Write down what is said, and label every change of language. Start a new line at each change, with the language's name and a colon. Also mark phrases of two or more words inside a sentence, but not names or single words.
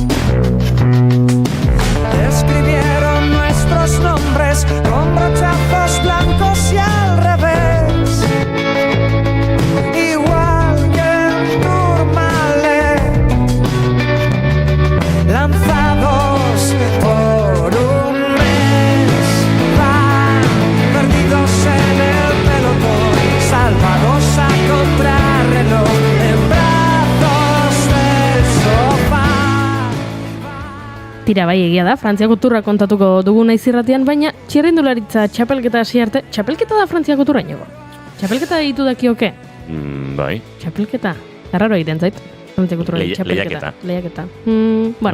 Spanish: Escribieron nuestros nombres con brochazos blancos y al revés, igual que en Tourmalet, lanzados por un mes, van perdidos en el pelotón, salvados a contrarreloj en brazos del sofá.
Basque: Tira bai egia da, Frantziako turra kontatuko dugu naiz irratian, baina txirrindularitza txapelketa hasi arte, txapelketa da Frantziako turra inigo. Txapelketa ditu dakioke? Bai. Txapelketa, garraro egiten zait. Frantziako turra txapelketa. Lehiaketa. Bueno.